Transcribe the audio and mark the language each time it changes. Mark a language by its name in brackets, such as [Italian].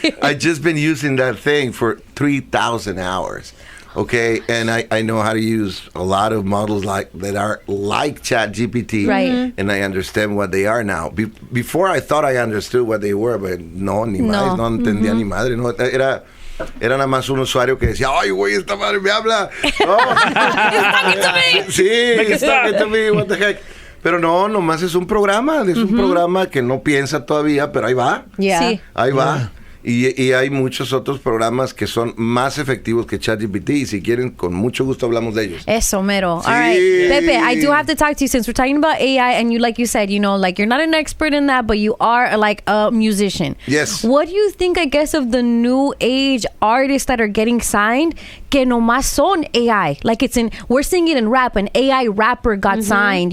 [English] I just been using that thing for 3,000 hours. Okay, and I know how to use a lot of models that are like ChatGPT, right? And I understand what they are now. Before I thought I understood what they were, but [Spanish] no entendía ni madre. No, era nada más un usuario que decía, ay, güey, esta madre me habla. Oh. [English] It's talking to me. Sí, it's talking to me. What the heck? [Spanish] Pero no, nomás es un programa. Es un programa que no piensa todavía, pero ahí va. [English] Yeah. Sí. [Spanish] Ahí va. Y hay muchos otros programas que son más efectivos que ChatGPT. Y si quieren, con mucho gusto hablamos de ellos. Eso, mero. Sí. [English] All right. Pepe, I do have to talk to you since we're talking about AI and you, like you said, you know, like you're not an expert in that, but you are like a musician. Yes. What do you think, I guess, of the new age artists that are getting signed [Spanish] que nomás son AI? [English] Like we're seeing it in rap. An AI rapper got signed.